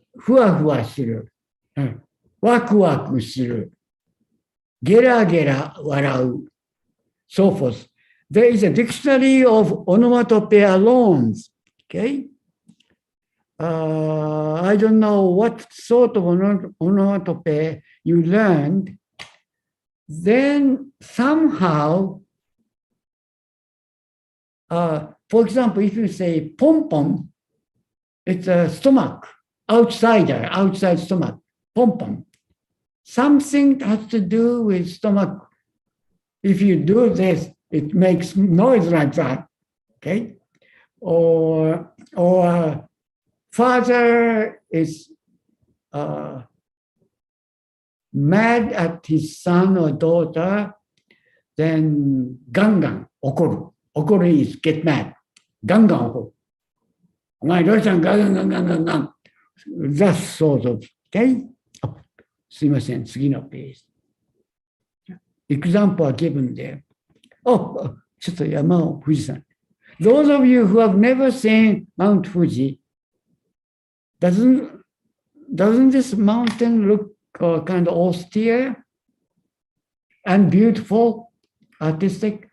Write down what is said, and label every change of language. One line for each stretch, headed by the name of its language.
Japanese: ふわふわする、ワクワクする、ゲラゲラ笑う、
English: so forth. There is a dictionary of onomatopoeia alone. Okay? I don't know what sort of onomatopoeia you learned. Then somehow, for example, if you say pom pom, it's a stomach, outside stomach, pom pom. Something has to do with stomach. If you do this, it makes noise like that. Okay? Or father is mad at his son or daughter, then
Japanese: ガンガン怒る。
English: 怒る is get mad.
Japanese: ガンガン怒る。お前どうしたんガンガンガンガンガン。
English: That sort of, okay?
Japanese: すいません、次のページ。
English: Example are given there.
Japanese: ちょっと山を富士山。
English: Those of you who have never seen Mount Fuji, doesn't this mountain look kind of austere and beautiful, artistic?